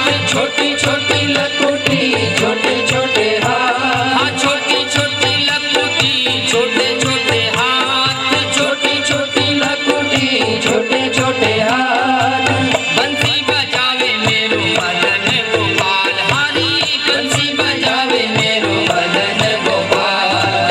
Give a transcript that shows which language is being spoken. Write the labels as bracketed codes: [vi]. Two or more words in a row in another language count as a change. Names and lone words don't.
[hi] छोटी छोटी लकुटी छोटे छोटे हाथ, छोटी छोटी लकुटी छोटे छोटे हाथ, छोटी छोटी लकुटी छोटे छोटे हाथ। [bra] बंसी बजावे मेरो मदन गोपाल, हरी बंसी बजावे मेरो मदन गोपाल।